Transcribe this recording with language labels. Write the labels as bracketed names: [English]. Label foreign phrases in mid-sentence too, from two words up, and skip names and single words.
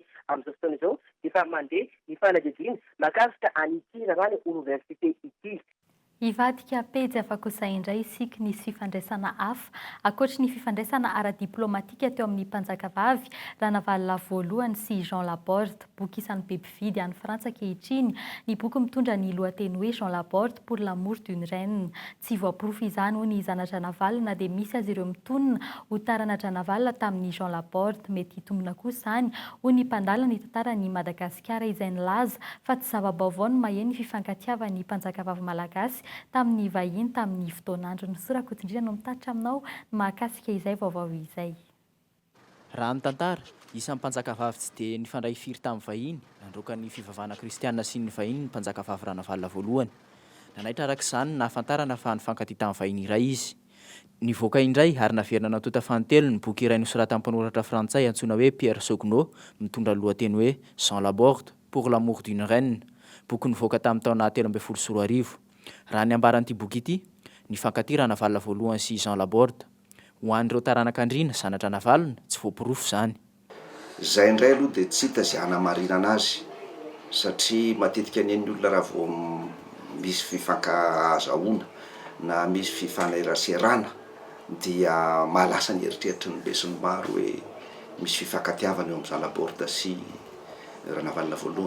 [Malagasy] Amin'izao fotoana izao efa mandeha ny fanadihadiana mahakasika an'ity raha université ity. Ivadika pejy afa-kosa indray isika nisy fifandraisana hafa ankoatra ny fifandraisana ara-diplomatika teo amin'ny mpanjakavavy Ranavalona voalohany sy Jean Laborde. Boky isan'ny be mpividy any Frantsa ankehitriny. Ny boky mitondra ny lohateny hoe Jean Laborde pour l'amour d'une reine. Tsy voaporofo izany ho ny zanatra Navalna dia misy azy ireo mitonona ho taranatra Navalna tamin'ny Jean Laborde. Mety hitombona kosa izany ho ny mpandala ny tantaran'ny Madagasikara izay nilaza fa tsy zava-baovao no maheno ny fifankatiavan'ny mpanjakavavy malagasy tamin'ny vahiny tamin'ny fotoanandro. Ny Sorakotindrina no mitatitra aminao mahakasika izay vaovao izay. Raha ny tantara isan'ny mpanjakavavy tsy dia nifandray firy tamin'ny vahiny nandroaka ny fivavahana kristianina sy ny vahiny ny mpanjakavavy Ranavalona voalohany. Nanaitra arak'izany nahafantarana fa nifankatia tamin'ny vahiny iray izy. Nivoaka indray ary naverina natota fantelo ny boky iray nosoratan'ny mpanoratra frantsay antsoina hoe Pierre Sognot mitondra lohateny hoe Jean Laborde pour l'amour d'une reine. Boky nivoaka tamin'ny taona 13 Raha ny ambaran'ity boky ity, nifankatia Ranavalona voalohany sy Jean Laborde. Ho an'ireo taranak'andriana zanatra Navalna tsy voaporofo izany. Zay indray aloha dia tsy hita izay hanamarinana azy satria matetika ny olona raha vao misy fifankahazahoana na misy fifaneraserana dia mahalasa ny eritreritry ny besin'ny maro hoe misy fifankatiavana eo amin'ny Jean Laborde sy Ranavalona voalohany.